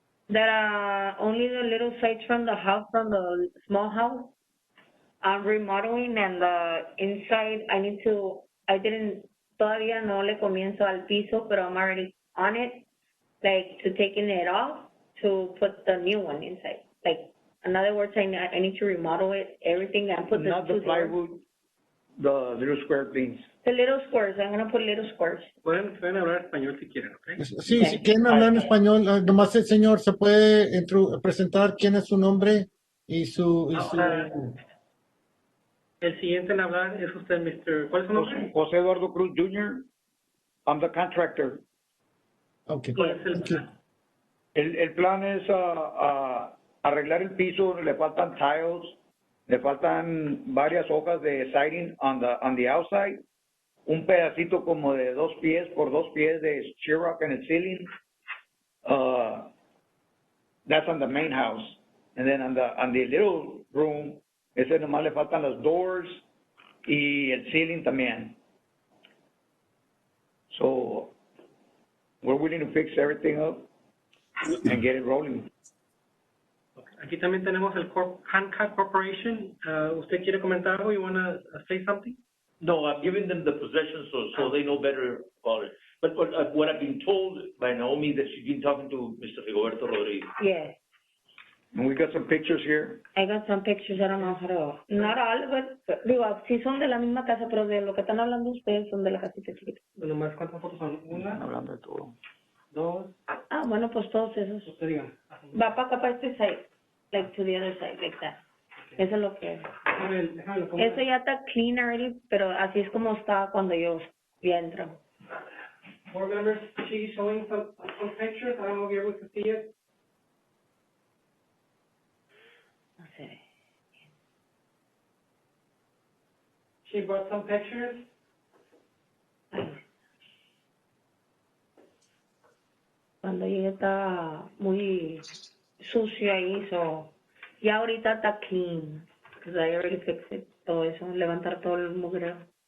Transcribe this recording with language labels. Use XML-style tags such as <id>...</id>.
<en>that, only the little sites from the house, from the small house, I'm remodeling, and the inside,</en> <es>todavía no le comienzo al piso, pero</es> <en>I'm already on it, like, to taking it off, to put the new one inside. Like, in other words, I need to remodel it, everything, and put Not the plywood, the little square things. the little squares. I'm gonna put little squares.</en> <es>Pueden hablar español si quieren, ¿ok? Sí, si quieren hablar en español, nomás el señor se puede presentar quién es su nombre y su... El siguiente en hablar es usted, Mr. ¿Cuál es su nombre?</es> <en>José Eduardo Cruz Jr. I'm the contractor. Okay.</en> <es>¿Cuál es el plan? El plan es arreglar el piso, le faltan tiles, le faltan varias hojas de siding</es> <en>on the outside,</en> <es>un pedacito como de 2 pies por 2 pies de sheetrock en el ceiling.</es> <en>That's on the main house. And then on the little room,</en> <es>ese nomás le faltan las doors y el ceiling también.</es> <en>So we're willing to fix everything up and get it rolling.</en> <es>Aquí también tenemos el Hancock Corporation. ¿Usted quiere comentar algo?</es> <en>You want to say something? No, I'm giving them the possession so they know better about it. But what I've been told by Naomi that she's been talking to Mr. Rigoberto Rodriguez. Yes. And we got some pictures here. I got some pictures, I don't know how to, not all, but,</en> <es>digo, sí son de la misma casa, pero de lo que están hablando ustedes son de la casita chiquita. Bueno, más cuántas fotos son. Una, Hablando de todo. 2, Bueno, pues todos esos. usted diga. Va para acá, para este side,</es> <en>like to the other side, like that.</en> <es>Eso es lo que... Déjame lo pongo. Eso ya está</es> <en>clean already,</en> <es>pero así es como está cuando yo ya entro.</es> <en>Board members, she's showing some pictures. I don't know if you're able to see it.</en> <es>No sé.</es> <en>She brought some pictures.</en> <es>Cuando llegué estaba muy sucio ahí, so ya ahorita está clean,</es> <en>because I already fixed it,</en> <es>todo eso, levantar todo el mugrero.</es>